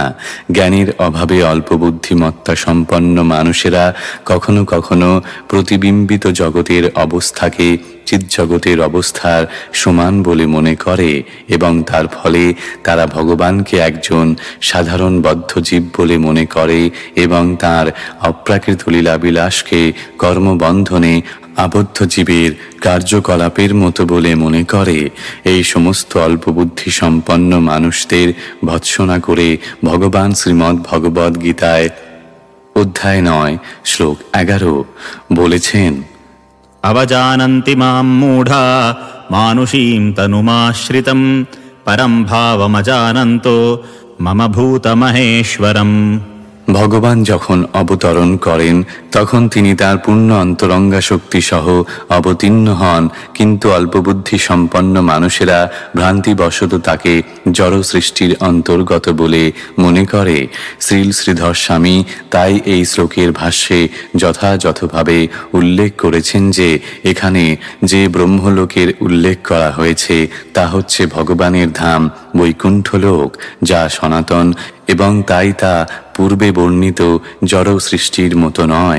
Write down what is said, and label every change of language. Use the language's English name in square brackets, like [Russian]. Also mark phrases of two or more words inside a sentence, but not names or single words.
[Bangla] জ্ঞানের অভাবে অল্প বুদ্ধিমত্তা সম্পন্ন মানুষেরা কখনো কখনো প্রতিবিম্বিত জগতের অবস্থাকে চিৎজগতের অবস্থার সমান বলে মনে করে এবং তার ফলে তারা ভগবানকে একজন সাধারণ বদ্ধজীব বলে মনে করে এবং তার অপ্রাকৃত লীলাবিলাসকে কর্মবন্ধনে আবদ্ধ জীবের কার্যকলাপের মতো বলে মনে করে। এই সমস্ত অল্পবুদ্ধি সম্পন্ন মানুষদের ভৎসনা করে ভগবান শ্রীমদ্ ভগবদ্ গীতায় অধ্যায় 9 শ্লোক 11 বলেছেন, [Sanskrit] अवजानन्ति मां मूढा मानुषीं तनुमाश्रितं परं भावमजानन्तो मम भूतमहेश्वरम्। [Bangla] ভগবান যখন অবতরণ করেন তখন তিনি তার পূর্ণ অন্তরঙ্গা শক্তি সহ অবতীর্ণ হন, কিন্তু অল্পবুদ্ধি সম্পন্ন মানুষেরা ভ্রান্তিবশত তাকে জড় সৃষ্টির অন্তর্গত বলে মনে করে। শ্রীল শ্রীধর স্বামী তাই এই শ্লোকের ভাষ্যে যথাযথভাবে উল্লেখ করেছেন যে এখানে যে ব্রহ্মলোকের উল্লেখ করা হয়েছে তা হচ্ছে ভগবানের ধাম বৈকুণ্ঠলোক, যা সনাতন এবং তাই তা পূর্বে বর্ণিত জড় সৃষ্টির মতো নয়।